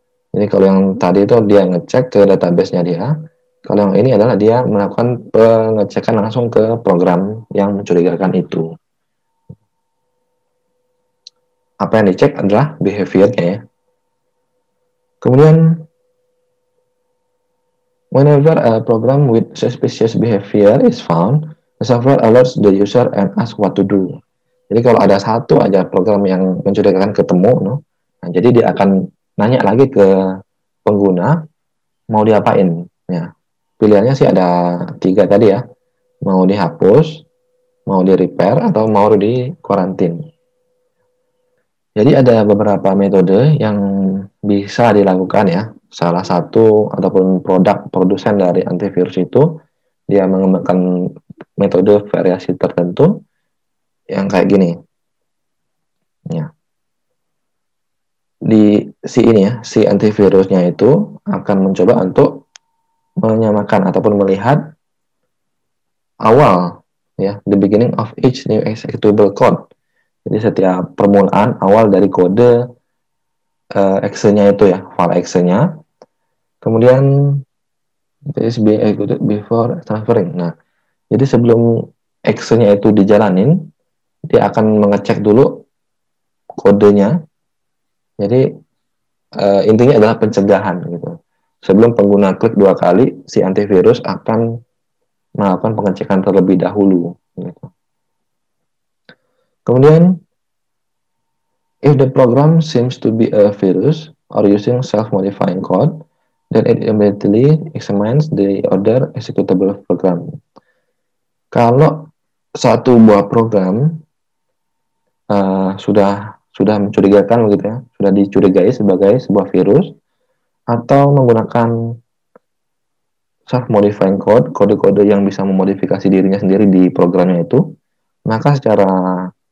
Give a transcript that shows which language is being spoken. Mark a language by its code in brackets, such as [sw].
[id] Jadi kalau yang tadi itu dia ngecek ke database-nya dia, kalau yang ini adalah dia melakukan pengecekan langsung ke program yang mencurigakan itu. Apa yang dicek adalah behavior-nya ya. Kemudian [en] whenever a program with suspicious behavior is found, the software alerts the user and asks what to do. [id] Jadi kalau ada satu aja program yang mencurigakan ketemu, no? Nah, jadi dia akan nanya lagi ke pengguna mau diapain. Ya. Pilihannya sih ada 3 tadi ya, mau dihapus, mau di repair, atau mau di karantin. Jadi ada beberapa metode yang bisa dilakukan ya. Salah satu ataupun produsen dari antivirus itu dia mengembangkan metode variasi tertentu yang kayak gini. Ya. Si antivirusnya itu akan mencoba untuk menyamakan ataupun melihat awal ya, [en] the beginning of each new executable code. [id] Jadi setiap permulaan awal dari kode exe-nya itu ya, file exe-nya. Kemudian [en] this being executed before transferring. [id] Nah, jadi sebelum exe-nya itu dijalanin, dia akan mengecek dulu kodenya. Jadi intinya adalah pencegahan gitu. Sebelum pengguna klik 2 kali, si antivirus akan melakukan pengecekan terlebih dahulu. Gitu. Kemudian, [en] if the program seems to be a virus or using self-modifying code, then it immediately examines the other executable program. [id] Kalau satu buah program sudah mencurigakan begitu ya, sudah dicurigai sebagai sebuah virus atau menggunakan self-modifying code, kode-kode yang bisa memodifikasi dirinya sendiri di programnya itu, maka secara